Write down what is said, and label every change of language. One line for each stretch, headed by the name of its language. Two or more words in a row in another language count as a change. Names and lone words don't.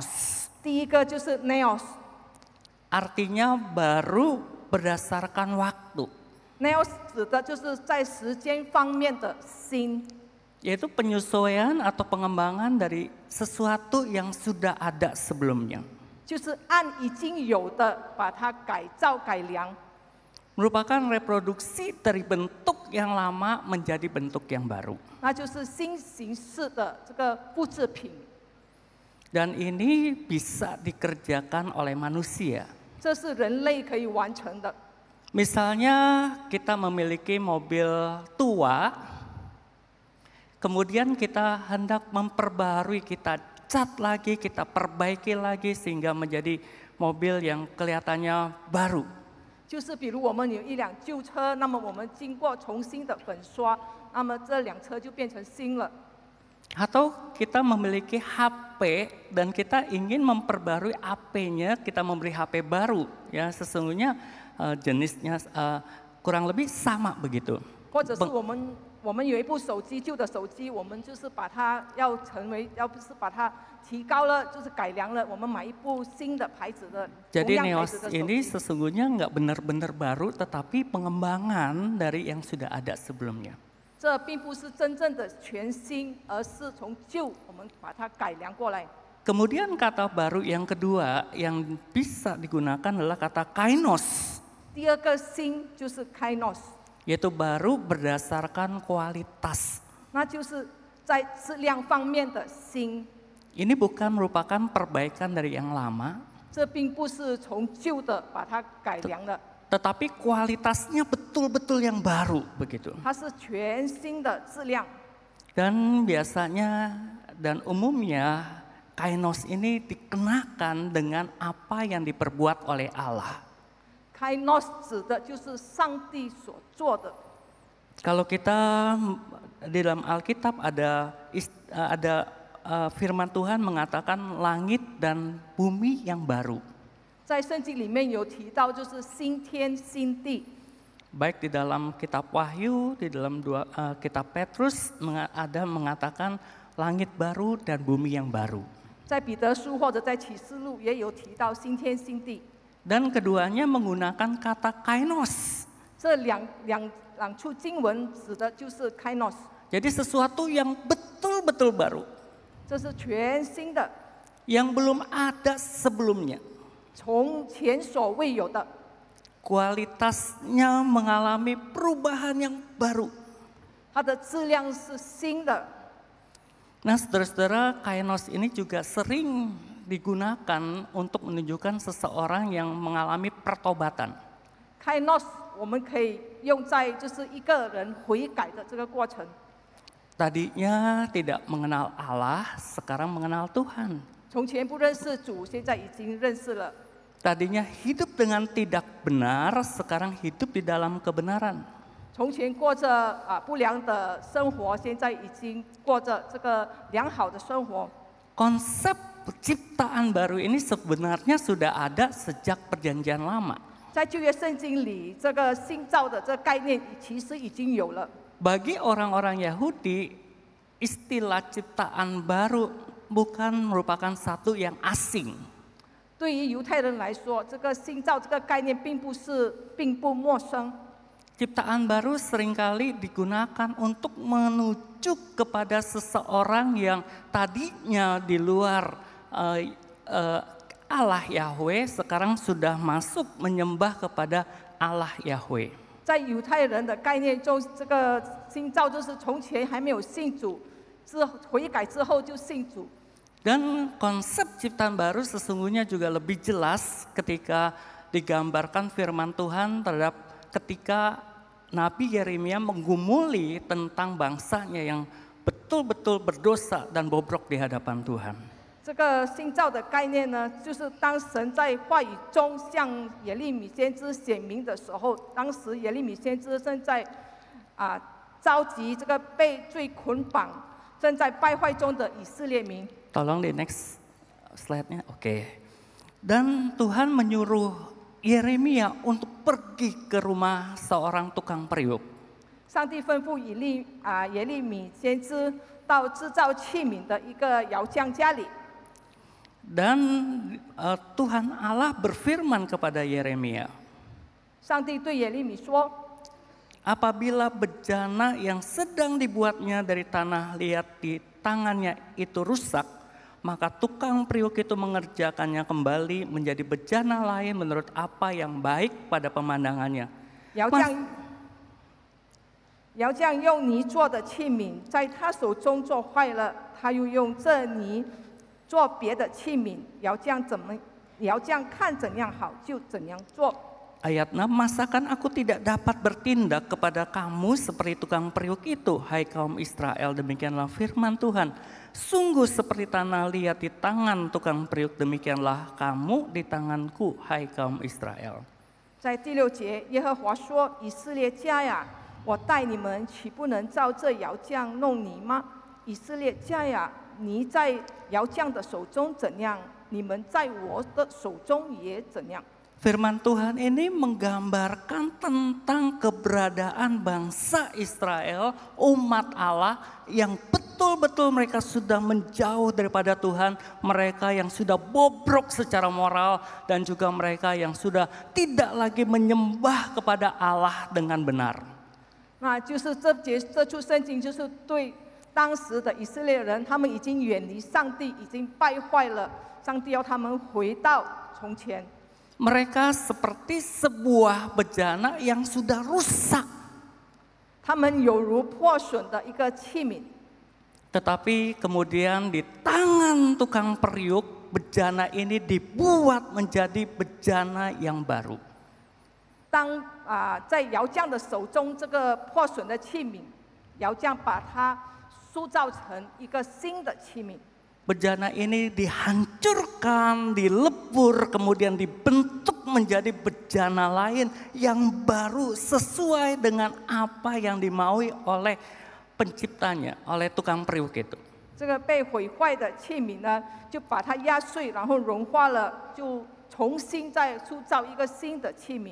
Chinese: 第一个就是 neos，
Indonesian: artinya baru berdasarkan waktu.
Chinese: neos 指的就是在时间方面的新，
Indonesian: Yaitu penyesuaian atau pengembangan dari sesuatu yang sudah ada sebelumnya.
Chinese: 就是按已经有的把它改造改良，
Indonesian: Merupakan reproduksi dari bentuk yang lama menjadi bentuk yang baru.
Chinese: 那就是新形式的这个复制品。
Indonesian: Dan ini bisa dikerjakan oleh manusia.
Chinese: 这是人类可以完成的。
Indonesian: Misalnya kita memiliki mobil tua, kemudian kita hendak memperbarui, kita cat lagi, kita perbaiki lagi sehingga menjadi mobil yang kelihatannya baru.
Chinese: 就是比如我们有一辆旧车，那么我们经过重新的粉刷，那么这辆车就变成新了。
Indonesian: Atau kita memiliki HP dan kita ingin memperbarui HP-nya, kita memberi HP baru, ya sesungguhnya jenisnya kurang lebih sama begitu.
Chinese: 或者是我们有一部手机，旧的手机，我们就是把它要不是把它提高了，就是改良了，我们买一部新的牌子的。
Indonesian: Jadi
Chinese: 同样牌
Indonesian: Neos
Chinese: 子的手
Indonesian: ini
Chinese: 机。
Indonesian: sesungguhnya nggak benar-benar baru, tetapi pengembangan dari yang sudah ada sebelumnya.
Chinese: 这并不是真正的全新，而是从旧我们把它改良过来。
Indonesian: Kemudian kata baru yang kedua yang bisa digunakan adalah kata kainos,
Chinese: 第二个新就是 kainos，
Indonesian: yaitu baru berdasarkan kualitas.
Chinese: 那就是在质量方面的新。
Indonesian: Ini bukan merupakan perbaikan dari yang lama,
Chinese: 这并不是从旧的把它改良的，
Indonesian: tetapi kualitasnya betul-betul yang baru begitu.
Chinese: 它是全新的质量。
Indonesian: Dan biasanya dan umumnya kainos ini dikenakan dengan apa yang diperbuat oleh Allah.
Chinese: kainos 指的就是上帝所做的。
Indonesian: Kalau kita di dalam Alkitab ada firman Tuhan mengatakan langit dan bumi yang baru.
Chinese: 在圣经里面有提到，就是新天新地。
Indonesian: Baik di dalam kitab Wahyu, di dalam kitab Petrus ada mengatakan langit baru dan bumi yang baru.
Chinese: 在彼得书或者在启示录也有提到新天新地。
Indonesian: Dan keduanya menggunakan kata kainos.
Chinese: 这两处经文指的就是 kainos，
Indonesian: Jadi sesuatu yang betul-betul baru.
Chinese: 这是全新的。
Indonesian: yang belum ada sebelumnya.
Chinese: 从前所未有的，
Indonesian: Kualitasnya mengalami perubahan yang baru.
Chinese: 它的质量是新的。
Indonesian: Nah, saudara-saudara, kainos ini juga sering digunakan untuk menunjukkan seseorang yang mengalami pertobatan.
Chinese: Kainos 我们可以用在就是一个人悔改的这个过程。
Indonesian: Tadinya tidak mengenal Allah, sekarang mengenal Tuhan.
Chinese: 从前不认识主，现在已经认识了。
Indonesian: Tadinya hidup dengan tidak benar, sekarang hidup di dalam kebenaran.
Chinese: 从前过着不良的生活，现在已经过着这个良好的生活。
Indonesian: Konsep ciptaan baru ini sebenarnya sudah ada sejak perjanjian lama.
Chinese: 在旧约圣经里，这个新造的这个概念其实已经有了。
Indonesian: Bagi orang-orang Yahudi, istilah ciptaan baru bukan merupakan satu yang asing.
Chinese: 对于犹太人来说，这个新造这个概念并不陌生。
Indonesian: Ciptaan baru seringkali digunakan untuk menuju kepada seseorang yang tadinya di luar Allah Yahweh, sekarang sudah masuk menyembah kepada Allah Yahweh.
Chinese: 在犹太人的概念中，这个新造就是从前还没有信主，悔改之后就信主。
Indonesian: Dan konsep ciptaan baru sesungguhnya juga lebih jelas ketika digambarkan firman Tuhan terhadap ketika Nabi Yeremia menggumuli tentang bangsanya yang betul-betul berdosa dan bobrok di hadapan Tuhan.
Chinese: 这个新造的概念呢，就是当神在话语中向耶利米先知显明的时候，当时耶利米先知正在召集这个被罪捆绑、正在败坏中的以色列民。
Indonesian: Tolong di
English: next slide-
Indonesian: nya, oke. Dan Tuhan menyuruh Yeremia untuk pergi ke rumah seorang tukang periuk.
Chinese: 上帝吩咐耶利米先知到制造器皿的一个窑匠家里。
Indonesian: Dan Tuhan Allah berfirman kepada Yeremia,
Chinese: 上帝对耶利米说：
Indonesian: apabila bejana yang sedang dibuatnya dari tanah liat di tangannya itu rusak, maka tukang periuk itu mengerjakannya kembali menjadi bejana lain menurut apa yang baik pada pemandangannya.
Chinese: 窑匠用泥做的器皿，在他手中做坏了，他又用这泥做别的器皿。窑匠看怎样好就怎样做。
Indonesian: Ayat 6, masakan aku tidak dapat bertindak kepada kamu seperti tukang periuk itu, hai kaum Israel, demikianlah firman Tuhan. Sungguh seperti tanah liat di tangan tukang periuk, demikianlah kamu di tanganku, hai kaum Israel.
Chinese: 在第6节，耶和华说：“以色列家呀，我待你们，岂不能照这窑匠弄泥吗？以色列家呀，泥在窑匠的手中怎样，你们在我的手中也怎样。”
Indonesian: Firman Tuhan ini menggambarkan tentang keberadaan bangsa Israel, umat Allah yang betul-betul mereka sudah menjauh daripada Tuhan, mereka yang sudah bobrok secara moral dan juga mereka yang sudah tidak lagi menyembah kepada Allah dengan benar.
Chinese: 那就是这处圣经就是对当时的以色列人，他们已经远离上帝，已经败坏了，上帝要他们回到从前。
Indonesian: Mereka seperti sebuah bejana yang sudah rusak.
Chinese: 他们有如破损的一个器皿。
Indonesian: Tetapi kemudian di tangan tukang periuk, bejana ini dibuat menjadi bejana yang baru.
Chinese: 当在窑匠的手中，这个破损的器皿，窑匠把它塑造成一个新的器皿。
Indonesian: Bejana ini dihancurkan, dilebur, kemudian dibentuk menjadi bejana lain yang baru sesuai dengan apa yang dimaui oleh penciptanya, oleh tukang periuk itu.
Chinese: 这个被毁坏的器皿呢，就把它压碎，然后融化了，就重新再塑造一个新的器皿。